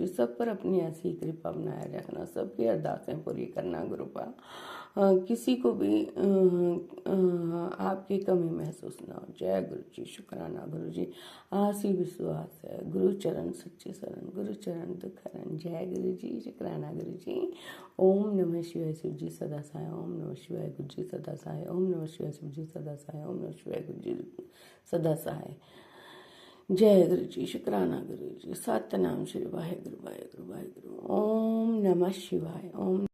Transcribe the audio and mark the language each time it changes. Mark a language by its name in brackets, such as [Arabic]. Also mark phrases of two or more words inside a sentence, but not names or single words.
[Hindi] सब पर अपनी ऐसी कृपा बनाए रखना, सबकी अरदासें पूरी करना गुरुपा। किसी को भी आपकी कमी महसूस ना हो। जय गुरु जी। शुक्राना गुरु जी। आसी विश्वास है गुरु चरण सच्चे शरण, गुरु चरण दुख हरण। जय गुरु जी। शुक्राना गुरु जी। ओम नमः शिवाय शिव जी सदा सहाय, ओम नमः शिवाय गुरु जी सदा सहाय, ओम नमः शिवाय शिव जी सदा सहाय, ओम नमः शिवाय गुरु जी सदा सहाय। जय गुरु जी। शुक्राना गुरु जी। सतनाम श्री वाहे गुरु वाहे गुरु वाहे गुरु। ओम नमः शिवाय। ओम